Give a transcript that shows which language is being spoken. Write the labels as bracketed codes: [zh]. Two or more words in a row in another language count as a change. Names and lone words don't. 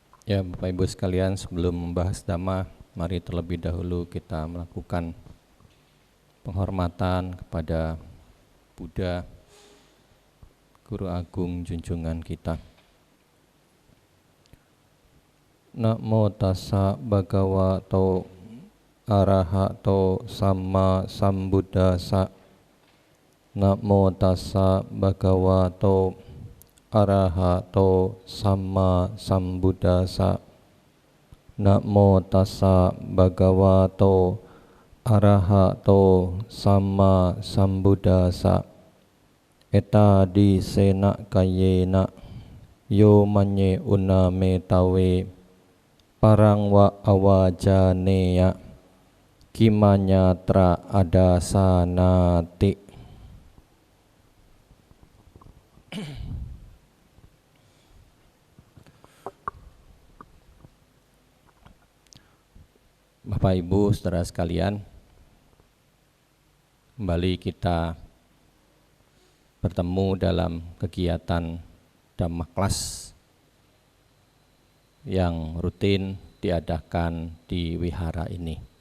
[id] Ya, Bapak Ibu sekalian, sebelum membahas Dhamma, mari terlebih dahulu kita melakukan penghormatan kepada Buddha, Guru Agung junjungan kita. [pi] Namo tassa bhagavato arahato samma sambuddhassa. Namo tassa bhagavato arahato samma sambuddhassa. Namo tassa bhagavato arahato samma sambuddhassa. Etadi sena kayena yo manye uname tawe parang wa awajaneya kimanyatra adasanati. [id] Bapak Ibu saudara sekalian, kembali kita bertemu dalam kegiatan Dhamma Kelas yang rutin diadakan di wihara ini.